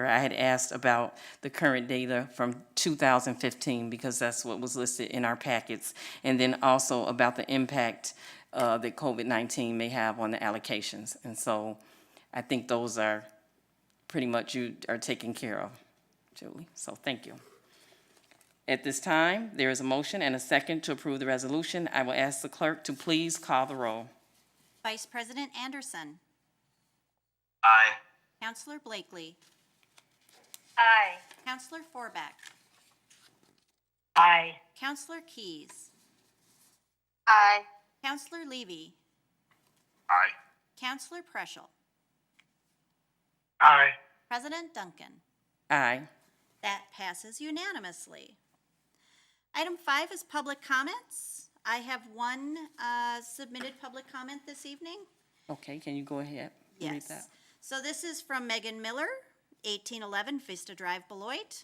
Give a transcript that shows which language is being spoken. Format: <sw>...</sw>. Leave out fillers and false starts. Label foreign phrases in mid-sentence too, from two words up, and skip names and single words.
<en>I had asked about the current data from 2015 because that's what was listed in our packets, and then also about the impact that COVID-19 may have on the allocations. And so I think those are pretty much you are taken care of, Julie. So thank you. At this time, there is a motion and a second to approve the resolution. I will ask the clerk to please call the roll. Vice President Anderson. Aye. Councilor Blakely. Aye. Councilor Forbeck. Aye. Councilor Keyes. Aye. Councilor Levy. Aye. Councilor Preschel. Aye. President Duncan. Aye. That passes unanimously. Item 5 is public comments. I have one submitted public comment this evening. Okay, can you go ahead? and read that? Yes. So this is from Megan Miller, 1811 Vista Drive, Beloit.</en>